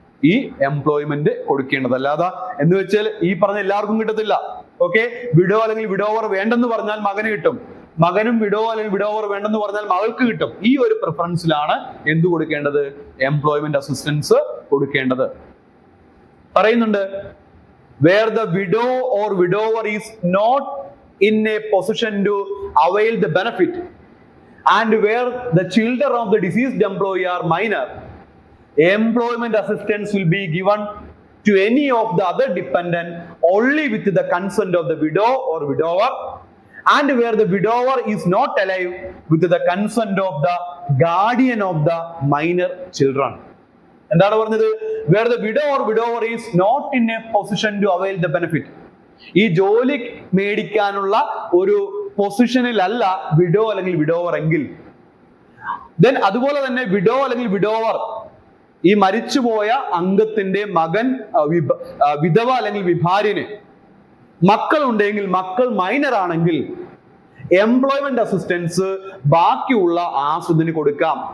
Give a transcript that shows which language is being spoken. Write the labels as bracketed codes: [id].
[ml] ഈ എംപ്ലോയ്മെന്റ് കൊടുക്കേണ്ടത്. അല്ലാതെ എന്ന് വെച്ചാൽ ഈ പറഞ്ഞ എല്ലാവർക്കും കിട്ടത്തില്ല. ഓക്കെ, വിഡോ അല്ലെങ്കിൽ വിഡോവർ വേണ്ടെന്ന് പറഞ്ഞാൽ മകന് കിട്ടും, മകനും വിഡോ അല്ലെങ്കിൽ വിഡോവർ വേണ്ടെന്ന് പറഞ്ഞാൽ മകൾക്ക് കിട്ടും. ഈ ഒരു പ്രിഫറൻസിലാണ് എന്ത് കൊടുക്കേണ്ടത്? എംപ്ലോയ്മെന്റ് അസിസ്റ്റൻസ് കൊടുക്കേണ്ടത്. പറയുന്നുണ്ട്, [en] where the widow or widower is not in a position to avail the benefit and where the children of the deceased employee are minor, employment assistance will be given to any of the other dependent only with the consent of the widow or widower, and where the widower is not alive with the consent of the guardian of the minor children. [ml] എന്താണ് പറഞ്ഞത്? [en] where the widow or widower is not in a position to avail the benefit. [ml] ഈ ജോലി മേടിക്കാനുള്ള ഒരു പൊസിഷനിലല്ല widow അല്ലെങ്കിൽ widower എങ്കിൽ, then അതുപോലെ തന്നെ widow അല്ലെങ്കിൽ വിഡോവർ ഈ മരിച്ചുപോയ അംഗത്തിന്റെ മകൻ, വിധവ അല്ലെങ്കിൽ വിഭാര്യന് മക്കൾ ഉണ്ടെങ്കിൽ, മക്കൾ മൈനർ ആണെങ്കിൽ എംപ്ലോയ്മെന്റ് അസിസ്റ്റൻസ് ബാക്കിയുള്ള ആശ്രിതന് കൊടുക്കാം.